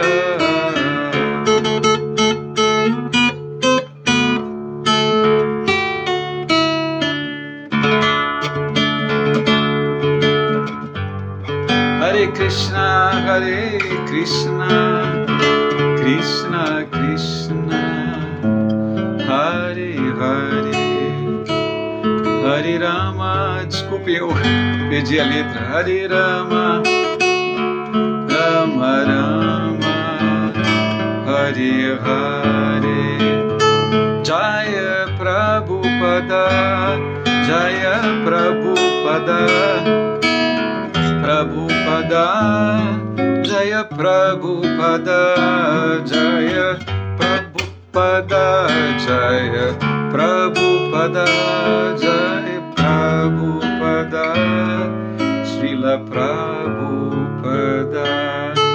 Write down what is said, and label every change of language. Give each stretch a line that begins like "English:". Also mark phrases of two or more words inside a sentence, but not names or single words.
Sanskrit: हरे कृष्ण, कृष्ण कृष्ण, हरे हरे, हरे राम.
Portuguese: Desculpe, eu perdi a letra.
Sanskrit: हरे राम, राम राम, हरे हरे, जय प्रभुपाद, जय प्रभुपाद, प्रभुपाद, जय प्रभुपाद, जय प्रभुपाद, जय प्रभुपाद, जय प्रभुपाद, श्रील प्रभुपाद.